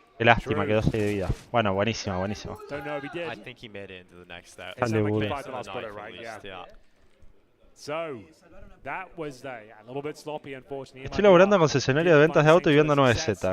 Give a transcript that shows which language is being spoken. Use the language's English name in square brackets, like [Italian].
[Spanish] Qué lástima, quedó 6 de vida. Bueno, buenísimo, buenísimo. [English] Don't know if he did. I think he made it into the next step. It sounded like he [Spanish] Buda. [English] survived the last bullet, right? Yeah. So, that was a little bit sloppy, unfortunately. [Spanish] Estoy laburando en concesionario de ventas de auto y viendo 9Z.